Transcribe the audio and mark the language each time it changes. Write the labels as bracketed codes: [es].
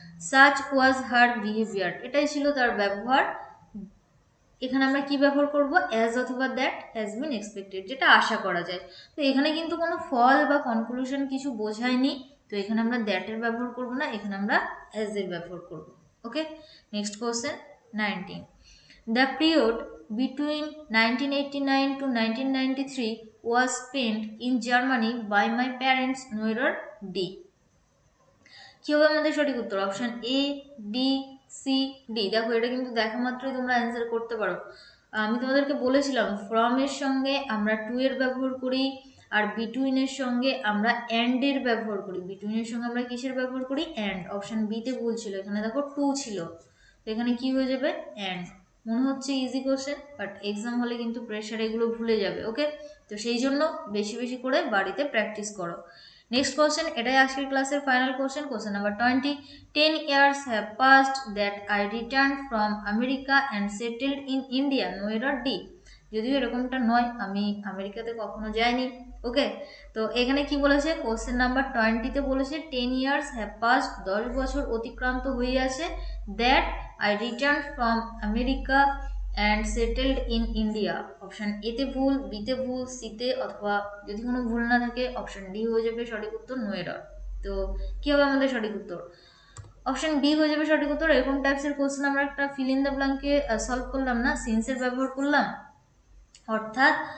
[en] such was her behaviour, [bn] এটাই ছিল তার ব্যবহার। এখানে আমরা কি ব্যবহার করব? অ্যাজ অথবা [en] that has been expected, [bn] যেটা আশা করা যায়। তো এখানে কিন্তু কোনো ফল বা কনক্লুশন কিছু বোঝায়নি, তো এখানে আমরা দ্যাটের ব্যবহার করব না, এখানে আমরা অ্যাজ এর ব্যবহার করব। [en] Okay, next question 19 the period between 1989 to 1993 was spent in Germany by my parents, no error, D। [bn] কি হবে আমাদের সঠিক উত্তর? Option A, B, C, D। দেখো এটা কিন্তু দেখা মাত্রই তোমরা অ্যান্সার করতে পারো। আমি তোমাদেরকে বলেছিলাম ফ্রম এর সঙ্গে আমরা টু এর ব্যবহার করি, আর বিটুইন এর সঙ্গে আমরা অ্যান্ড এর ব্যবহার করি। বিটুইন এর সঙ্গে আমরা কিসের ব্যবহার করি? অ্যান্ড। অপশন বি তে ভুল ছিল, এখানে দেখো টু ছিল, তো এখানে কি হয়ে যাবে? অ্যান্ড। মনে হচ্ছে ইজি কোশ্চেন, বাট এক্সাম হলে কিন্তু প্রেশার এগুলো ভুলে যাবে। ওকে, তো সেই জন্য বেশি বেশি করে বাড়িতে প্র্যাকটিস করো। [en] next question, [bn] এটাই আজকের ক্লাসের final question, [en] Question number 20 10 years have passed that I returned from America and settled in India, no error, D। [bn] যদিও এরকমটা নয়, আমি আমেরিকাতে কখনো যাইনি। ওকে, তো এখানে কি বলেছে? কোশ্চেন নাম্বার 20-তে বলেছে [en] 10 years have passed, [bn] 10 বছর অতিক্রান্ত হয়ে আছে, [en] that I returned from America and settled in India। [bn] Option এতে ভুল, বিতে ভুল, সিতে অথবা যদি কোনো ভুল না থাকে অপশন ডি হয়ে যাবে সঠিক উত্তর, নো এরর। তো কি হবে আমাদের সঠিক উত্তর? অপশন বি হয়ে যাবে সঠিক উত্তর। এরকম টাইপসের কোশ্চেন আমরা একটা ফিল ইন দ্য ব্ল্যাঙ্কে সলভ করলাম না, সিন্সের ব্যবহার করলাম, অর্থাৎ